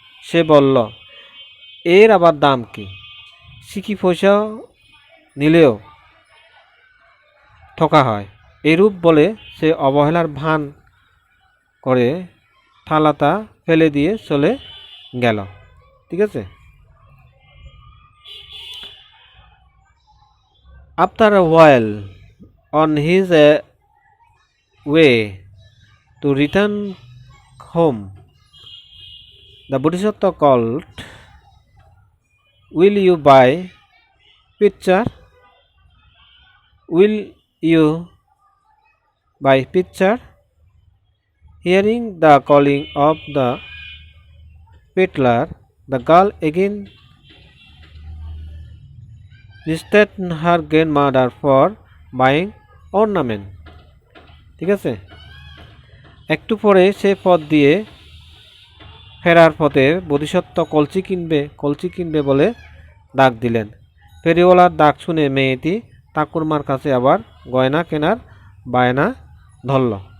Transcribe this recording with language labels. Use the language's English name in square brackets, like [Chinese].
[Bangla] সে বলল, এর আবার দাম কি? সিকি পয়সা নিলেও ঠকা হয়। এরূপ বলে সে অবহেলার ভান করে থালাটা ফেলে দিয়ে চলে গেল। ঠিক আছে। [English] After a while, on his way to return home, the Bodhisattva called, "Will you buy picture? Will you buy picture?" Hearing the calling of the peddler, the girl again visited her grandmother for buying ornament. [Bangla] ঠিক আছে। একটু পরে সে পথ দিয়ে ফেরার পথে বোধিসত্ত্ব কলসি কিনবে বলে ডাক দিলেন। ফেরিওয়ালার ডাক শুনে মেয়েটি ঠাকুরমার কাছে আবার গয়না কেনার বায়না ধরল।